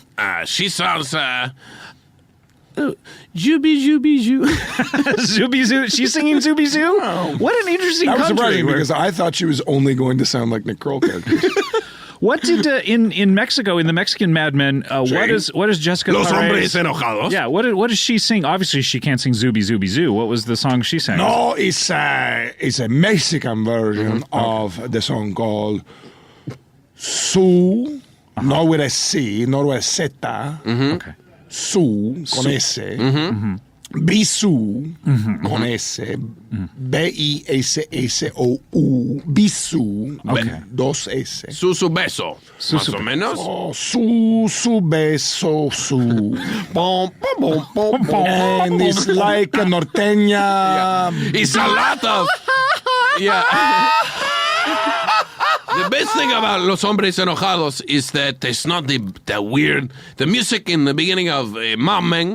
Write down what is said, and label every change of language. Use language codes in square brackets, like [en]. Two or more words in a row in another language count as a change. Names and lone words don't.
[en] She sounds. Zooby Zoo. She's singing Zooby Zoo? What an interesting That was country. surprising where- because I thought she was only going to sound like Nick Kroll characters. What did in Mexico in the Mexican Mad Men? What is Jessica? [es] Los Parés- hombres enojados. [en] Yeah. What does she sing? Obviously, she can't sing Zooby Zooby Zoo. What was the song she sang? No, it's a Mexican version of the song called Su, not with a C, not with a Z. Okay. [es] Su, con S. Bisou, con S. B-I-S-S-O-U. Bisou, dos S. Su beso. Más o menos. Oh, su beso, su. Pom, pom, pom, pom, [en] And it's like a norteña. It's a lot of. Yeah. The best thing about Los Hombres Enojados is that it's not the weird. The music in the beginning of Mad Men in